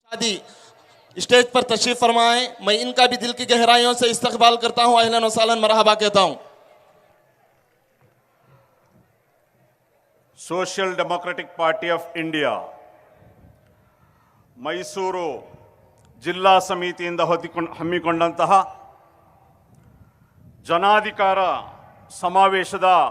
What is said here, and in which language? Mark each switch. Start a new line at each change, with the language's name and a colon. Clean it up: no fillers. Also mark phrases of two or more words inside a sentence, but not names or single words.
Hindi: आदि स्टेज पर तशरीफ फरमाएं। मैं इनका भी दिल की गहराइयों से इस्तकबाल करता हूं,
Arabic: أهلا وسهلا مرحبا
Hindi: कहता हूं।
Kannada: ಸೋಷಿಯಲ್ ಡೆಮೊಕ್ರೆಟಿಕ್ ಪಾರ್ಟಿ ಆಫ್ ಇಂಡಿಯಾ ಮೈಸೂರು ಜಿಲ್ಲಾ ಸಮಿತಿಯಿಂದ ಹಮ್ಮಿಕೊಂಡಂತಹ ಜನಾಧಿಕಾರ ಸಮಾವೇಶದ